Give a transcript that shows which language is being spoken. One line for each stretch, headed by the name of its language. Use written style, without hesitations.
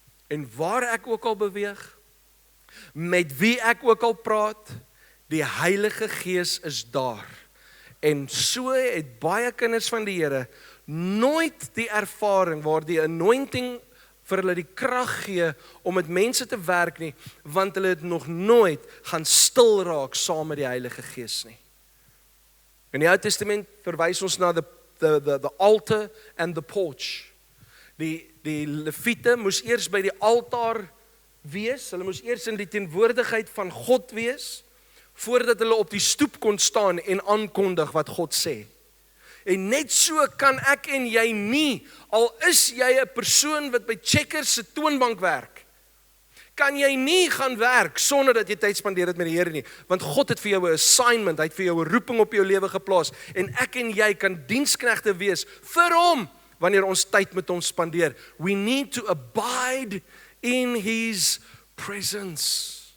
Afrikaans: En waar ek ook al beweeg, met wie ek ook al praat, die Heilige Gees is daar. En so het baie kinders van die Here nooit die ervaring waar die anointing vir hulle die krag gee om met mense te werk nie, want hulle het nog nooit gaan stil raak saam met die Heilige Gees nie. In die Ou Testament verwys ons na
English: the altar and the porch.
Afrikaans: Die Lewiete moes eers by die altaar wees, hulle moes eers in die teenwoordigheid van God wees, voordat hulle op die stoep kon staan en aankondig wat God sê. En net so kan ek en jy nie, al is jy 'n persoon wat by Checkers se toonbank werk, kan jy nie gaan werk sonder dat jy tyd spandeer het met die Here nie, want God het vir jou 'n assignment, hy het vir jou 'n roeping op jou lewe geplaas, en ek en jy kan diensknegte wees vir hom, wanneer ons tyd met hom spandeer.
English: We need to abide in his presence.